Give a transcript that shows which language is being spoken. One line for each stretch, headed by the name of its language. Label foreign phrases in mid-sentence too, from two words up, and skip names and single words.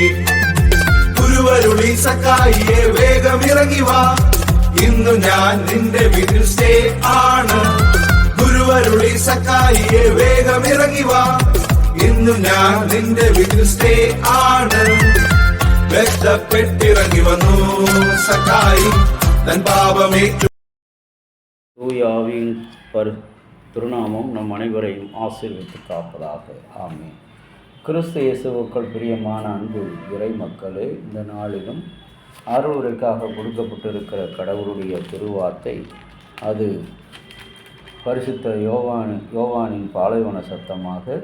Malayalam: ഗുരുവരുളി സക്കായിയെ വേഗം ഇറങ്ങി വാ, ഇന്നു ഞാൻ നിന്റെ വീട്ടിൽ സ്റ്റേ ആണ്. ഗുരുവരുളി സക്കായിയെ വേഗം ഇറങ്ങി വാ, ഇന്നു ഞാൻ നിന്റെ വീട്ടിൽ സ്റ്റേ ആണ്. വെട്ടപ്പെട്ടിറങ്ങി വന്നു സക്കായി
Tamil: தன் பாவமேற்று. தூயாவின் திருநாமம் நம் அனைவரையும் ஆசீர்வதித்து காப்பதாக. ஆமென். கிறிஸ்து இயேசுவுக்குள் பிரியமான அன்பு இறை மக்களே, இந்த நாளிலும் அருளுரைக்காக கொடுக்கப்பட்டிருக்கிற கடவுளுடைய திருவார்த்தை, அது பரிசுத்த யோவானின் பாலைவன சத்தமாக